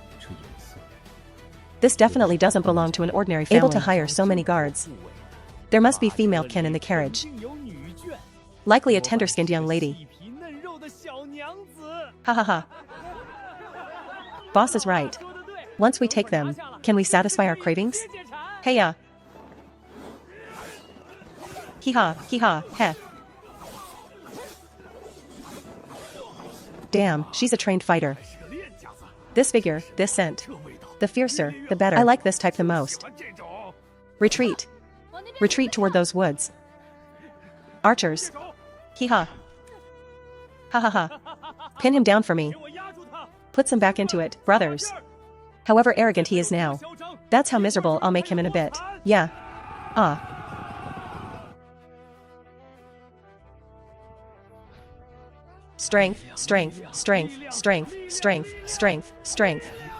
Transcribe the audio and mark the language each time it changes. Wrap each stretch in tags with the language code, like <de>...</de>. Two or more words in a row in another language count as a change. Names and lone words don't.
<en>This definitely doesn't belong to an ordinary family. Able to hire so many guards. There must be female kin in the carriage. Likely a tender-skinned young lady. Ha ha ha. Boss is right. Once we take them, can we satisfy our cravings? Hey-ya. Hee-ha, heh. Damn, she's a trained fighter. This figure, this scent. The fiercer, the better. I like this type the most. Retreat. Retreat toward those woods. Archers. Hee-ha. Ha ha ha. Pin him down for me. Puts him back into it, brothers. However arrogant he is now. That's how miserable I'll make him in a bit. Yeah. Ah. Strength, strength, strength, strength, strength, strength, strength.</en>